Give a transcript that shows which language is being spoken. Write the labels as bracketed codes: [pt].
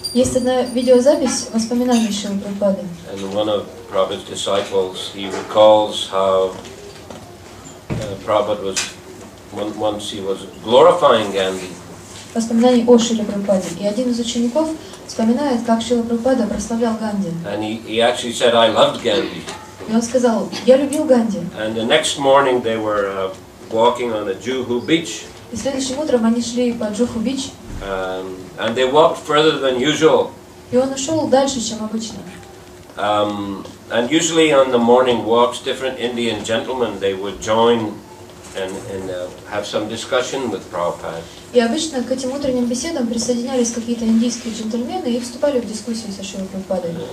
[ru] Есть одна видеозапись воспоминаний Шрилы Прабхупады. [en] And one of Prabhupada's disciples, he recalls how Prabhupada was once he was glorifying Gandhi. [ru] Воспоминаний о Шриле Прабхупаде. И один из учеников вспоминает, как Шрила Прабхупада прославлял Ганди. [en] And he actually said, "I loved Gandhi." [ru] И он сказал, я любил Ганди. [en] And the next morning they were walking on a Juhu beach. [ru] И следующим утром они шли по Джуху-Бич. [en] And they walked further than usual. [ru] И он ушел дальше, чем обычно. [en] And usually on the morning walks, different Indian gentlemen, they would join and have some discussion with Prabhupada. [ru] И обычно к этим утренним беседам присоединялись какие-то индийские джентльмены и вступали в дискуссию со Шрилой Прабхупадой.